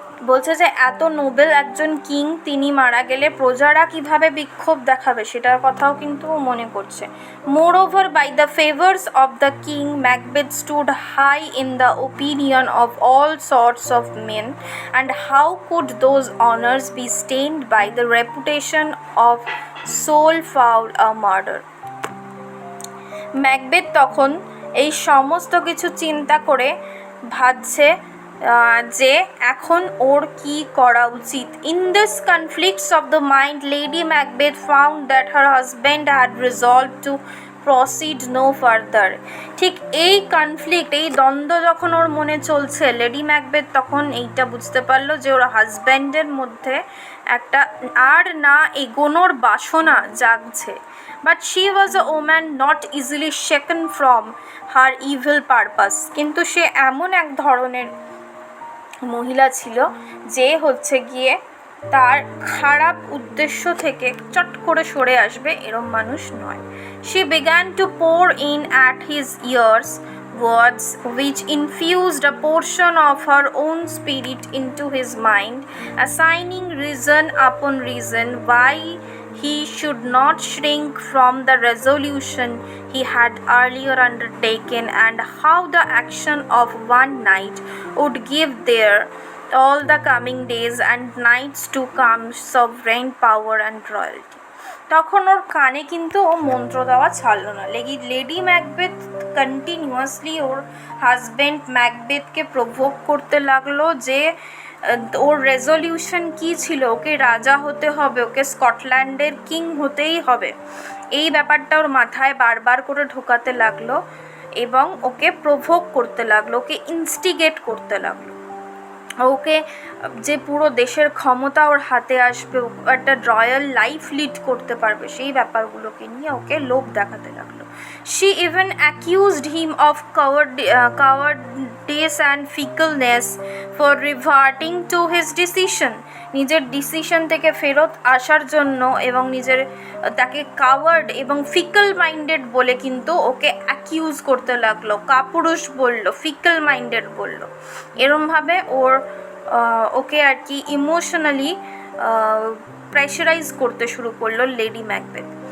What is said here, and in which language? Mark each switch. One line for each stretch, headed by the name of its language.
Bangla: বলছে যে এত নোবেল একজন কিং, তিনি মারা গেলে প্রজারা কিভাবে বিক্ষোভ দেখাবে সেটার কথাও কিন্তু মনে করছে।
English: Moreover, by the favors of the king, Macbeth stood high in the opinion of all sorts of men, and how could those honors be stained by the reputation of so foul a murder?
Bangla: Macbeth তখন এই সমস্ত কিছু চিন্তা করে ভাবছে যে এখন ওর কি করা উচিত।
English: In this conflicts of the mind, Lady Macbeth found that her husband had resolved to proceed no further.
Bangla: ঠিক এই কনফ্লিক্ট, এই দ্বন্দ্ব যখন ওর মনে চলছে, লেডি ম্যাকবেথ তখন এইটা বুঝতে পারলো যে ওর হাজব্যান্ডের মধ্যে একটা আর না এগোনোর বাসনা জাগছে।
English: But she was a woman not easily shaken from her evil purpose.
Bangla: কিন্তু সে এমন এক ধরনের মহিলা ছিল যে হচ্ছে গিয়ে তার খারাপ উদ্দেশ্য থেকে চট করে সরে আসবে এরম মানুষ নয়।
English: She began to pour in at his ears words which infused a portion of her own spirit into his mind, assigning reason upon reason why he should not shrink from the resolution he had earlier undertaken, and how the action of one night would give there all the coming days and nights to come sovereign power and royalty.
Bangla: তখন ওর কানে কিন্তু ও মন্ত্র দেওয়া ছাড়লো না। Lady Macbeth continuously ওর husband ম্যাকবেথকে provoke করতে লাগলো যে ওর রেজলিউশন কি ছিল, ওকে রাজা হতে হবে, ওকে স্কটল্যান্ডের কিং হতেই হবে, এই ব্যাপারটা ওর মাথায় বারবার করে ঢোকাতে লাগলো এবং ওকে প্রভোক করতে লাগলো, ওকে ইনস্টিগেট করতে লাগলো, ওকে যে পুরো দেশের ক্ষমতা ওর হাতে আসবে, একটা রয়্যাল লাইফ লিড করতে পারবে, সেই ব্যাপারগুলোকে নিয়ে ওকে লোভ দেখাতে লাগলো।
English: She even accused him of cowardice and fickleness for reverting to his decision.
Bangla: নিজের ডিসিশন থেকে ফেরত আসার জন্য এবং তাকে কাওয়ার্ড এবং ফিকল মাইন্ডেড বলে কিন্তু ওকে অ্যাকিউজ করতে লাগলো, কাপুরুষ বললো, ফিকল মাইন্ডেড বললো, এরমভাবে ওকে আর কি ইমোশনালি প্রেশারাইজ করতে শুরু করলো লেডি ম্যাকবেথ।